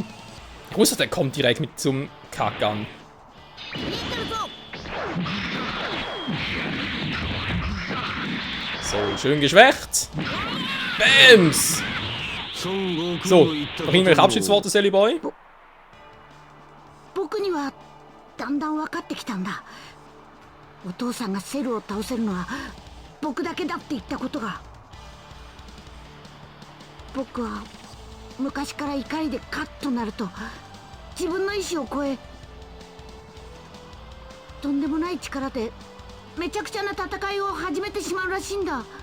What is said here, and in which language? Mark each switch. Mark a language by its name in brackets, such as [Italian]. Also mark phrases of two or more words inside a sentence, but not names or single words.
[German] Ich wusste, der kommt direkt mit zum Kack an. So, schön geschwächt. Bams! So, noch irgendwelche Abschiedsworte, [English] Silly Boy? [Japanese] 僕にはだんだん分かってきたんだ。お父さんがセルを倒せるのは僕だけだって言ったことが。僕は昔から怒りでカッとなると自分の意志を超え、とんでもない力でめちゃくちゃな戦いを始めてしまうらしいんだ。